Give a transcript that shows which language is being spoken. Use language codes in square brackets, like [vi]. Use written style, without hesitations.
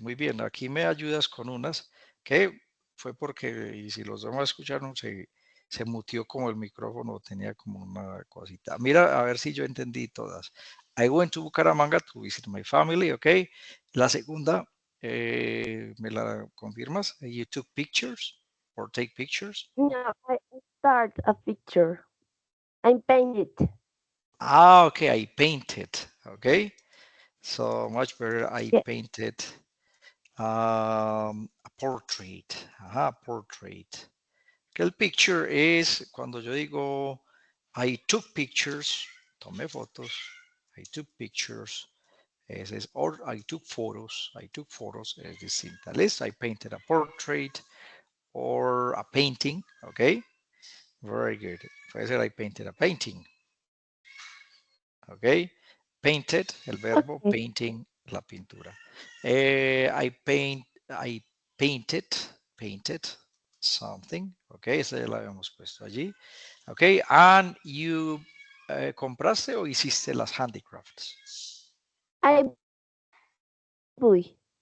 [es] Muy bien, aquí me ayudas con unas que fue porque, y si los demás escucharon, se mutió como el micrófono, tenía como una cosita. Mira, a ver si yo entendí todas. [en] I went to Bucaramanga to visit my family, ok. [es] La segunda, ¿me la confirmas? [en] You took pictures or take pictures? No, I start a picture. I paint it. Ah, okay, I painted, okay. So much better, I Yeah. painted a portrait. [es] Ajá, portrait. Que el picture es cuando yo digo [en] I took pictures, [es] tomé fotos, I took pictures, ese es, [en] or I took photos, [es] es distinta. [en] List, I painted a portrait or a painting, okay? Very good. [es] Puede ser [en] I painted a painting, okay? [es] Painted, el verbo, [en] Okay. [es] painting, la pintura. [en] I painted something, [es] ok, esa ya la habíamos puesto allí, ok, [en] and you [es] compraste o hiciste las handicrafts? [en] I buy.